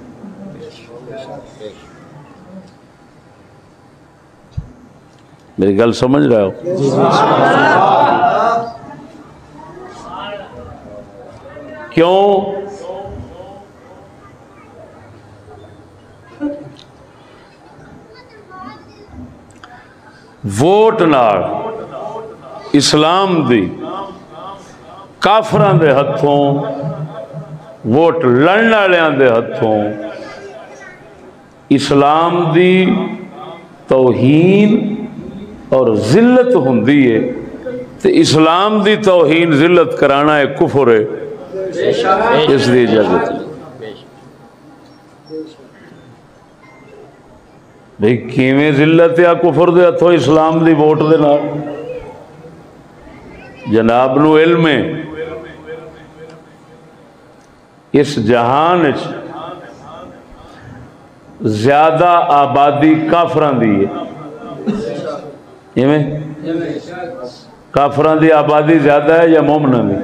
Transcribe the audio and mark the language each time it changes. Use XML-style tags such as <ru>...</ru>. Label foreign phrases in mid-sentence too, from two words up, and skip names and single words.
<pa>میری گل سمجھ رہے ہو؟ کیوں؟ ووٹ نال اسلام دی کافراں دے ہتھوں ووٹ لڑن والےاں دے ہتھوں اسلام دی توہین اور ذلت ہوندی ہے، تے اسلام دی توہین ذلت کرانا ایک کفر ہے، اس دی اجازت نہیں۔ بھئی کیویں ذلت یا کفر دے ہتھوں اسلام دی ووٹ دے نال؟ جناب نو علم ہے اس جہان زیادہ آبادی کافران دی ہے، کافران دی آبادی زیادہ ہے یا مومنان دی؟</pa>